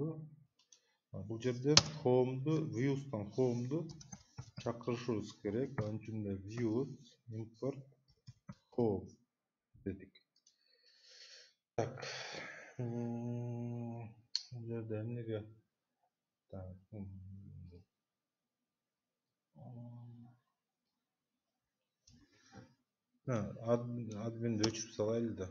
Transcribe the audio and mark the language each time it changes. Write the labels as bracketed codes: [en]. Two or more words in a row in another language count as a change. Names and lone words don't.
[ky] Бул жерде home'ду views'тан home'ду чакырышыбыз керек. Анын үчүн да [en] views import home [ky] дедик. Так. Бул жерде эмнеге админди өчүрүп салайлы да.